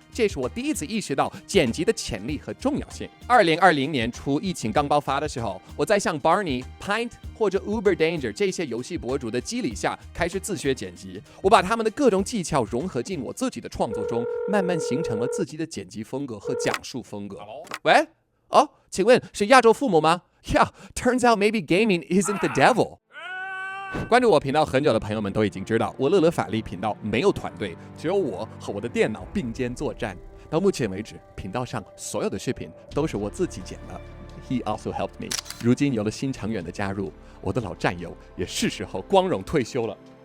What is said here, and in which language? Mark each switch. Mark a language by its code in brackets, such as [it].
[zh] 这是我第一次意识到剪辑的潜力和重要性。2020年初，疫情刚爆发的时候，我在像 Barney、Pint 或者 Uber Danger 这些游戏博主的激励下，开始自学剪辑。我把他们的各种技巧融合进我自己的创作中，慢慢形成了自己的剪辑风格和讲述风格。喂，哦，请问是亚洲父母吗 [en] ？Yeah, turns out maybe gaming isn't the devil. [zh] 关注我频道很久的朋友们都已经知道，我乐乐法力频道没有团队，只有我和我的电脑并肩作战。到目前为止，频道上所有的视频都是我自己剪的。 [en] He also helped me. [zh] 如今有了新成员的加入，我的老战友也是时候光荣退休了。